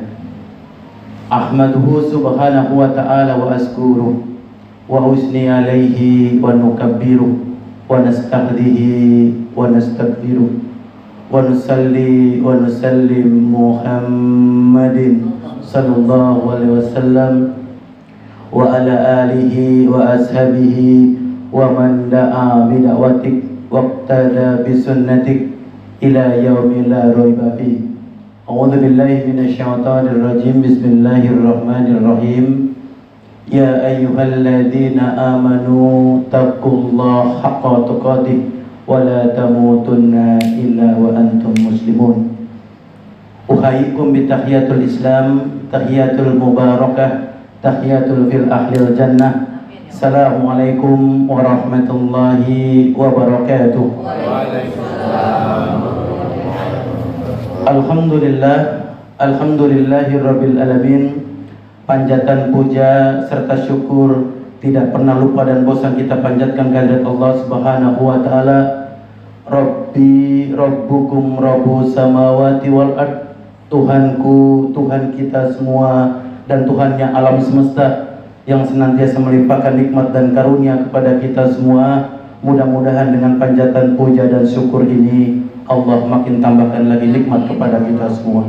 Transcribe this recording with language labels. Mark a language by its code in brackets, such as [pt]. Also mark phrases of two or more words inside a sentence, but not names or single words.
[ar] أحمده سبحانه وتعالى وأذكره وأثني عليه ونكبره ونستهديه ونستغفره ونصلي ونسلم محمد صلى الله عليه وسلم وعلى آله وأصحابه ومن دعا بدعوتك واقتدى بسنتك إلى يوم لا ريب في. أعوذ بالله من الشيطان الرجيم. بسم الله الرحمن الرحيم. يا أيها الذين آمنوا اتقوا الله حق تقاته ولا تموتن إلا وأنتم مسلمون. أحييكم بتحية الإسلام، تحية المباركة، تحية في أهل الجنة. السلام عليكم ورحمة الله وبركاته. الحمد لله، الحمد لله رب العالمين. [id] Panjatan puja serta syukur tidak pernah lupa dan bosan kita panjatkan kehadirat Allah [ar] سبحانه وتعالى. ربي ربكم رب السماوات والأرض. [id] Tuhanku, Tuhan kita semua dan Tuhannya alam semesta yang senantiasa melimpahkan nikmat dan karunia kepada kita semua. Mudah-mudahan dengan panjatan puja dan syukur ini Allah makin tambahkan lagi nikmat kepada kita semua.